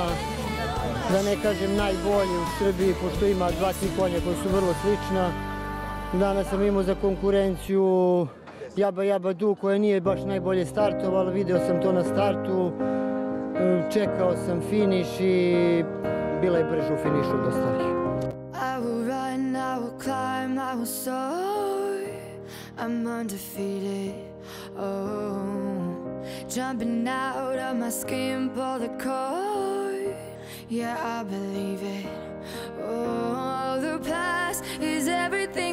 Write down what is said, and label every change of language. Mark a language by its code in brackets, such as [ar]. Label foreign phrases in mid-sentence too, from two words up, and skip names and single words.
[sr] Da ne kažem najbolje u Srbiji, pošto ima 2-3 konja koji su vrlo slična. Danas sam imao za konkurenciju Jaba Jabadu koja nije baš najbolje startovala, video sam to na startu, čekao sam finiš i bila je brže u finišu od ostalih. [en] I will run, I will climb, I will soar, I'm undefeated, oh, jumping out of my skin, pull the cord, yeah, I believe it. Oh, the past is everything we were.